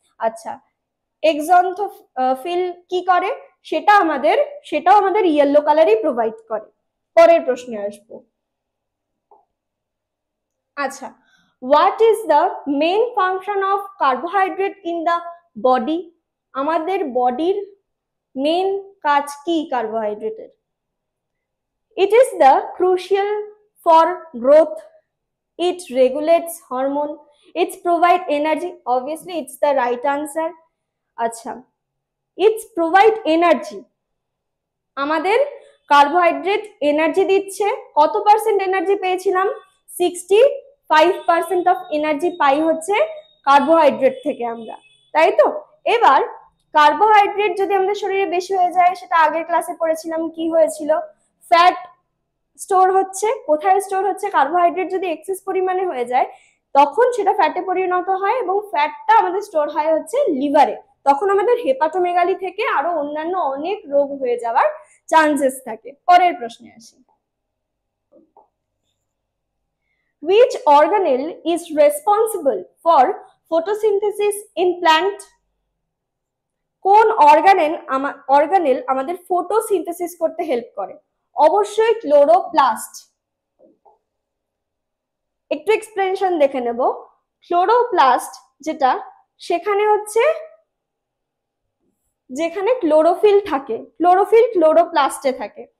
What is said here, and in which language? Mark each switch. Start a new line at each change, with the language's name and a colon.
Bangla: আচ্ছা, এক্সন্থোফিল কি করে, সেটাও আমাদের ইয়েলো কালারই প্রোভাইড করে। পরের প্রশ্নে আসবো।
English: আচ্ছা, what is the main function of carbohydrate in the body?
Bangla: আমাদের বডির মেইন কাজ কি কার্বোহাইড্রেটের?
English: It is the crucial for growth. It regulates hormone. It provide energy. Obviously, it's the right answer.
Bangla: আচ্ছা,
English: it's provide energy.
Bangla: আমাদের carbohydrate energy দিচ্ছে। কত percent energy পেয়েছিলাম? 65% অফ এনার্জি পাই হচ্ছে কার্বোহাইড্রেট থেকে আমরা, তাই তো? এবার কার্বোহাইড্রেট যদি আমাদের শরীরে বেশি হয়ে যায়, সেটা আগের ক্লাসে পড়েছিলাম কি হয়েছিল, ফ্যাট স্টোর হচ্ছে। কোথায় স্টোর হচ্ছে? কার্বোহাইড্রেট যদি এক্সেস পরিমাণে হয়ে যায় তখন সেটা ফ্যাটে পরিণত হয় এবং ফ্যাটটা আমাদের স্টোর হয় হচ্ছে লিভারে। তখন আমাদের হেপাটোমেগালি থেকে আরো অন্যান্য অনেক রোগ হয়ে যাওয়ার চান্সেস থাকে। পরের প্রশ্নে আসি।
English: Which organelle is responsible for photosynthesis in plant?
Bangla: কোন অর্গানেল আমাদের ফটোসিনথেসিস করতে হেল্প করে? অবশ্যই ক্লোরোপ্লাস্ট। একটু এক্সপ্লেনেশন দেখে নেব। ক্লোরোপ্লাস্ট যেটা, সেখানে হচ্ছে যেখানে ক্লোরোফিল থাকে, ক্লোরোফিল ক্লোরোপ্লাস্টে থাকে।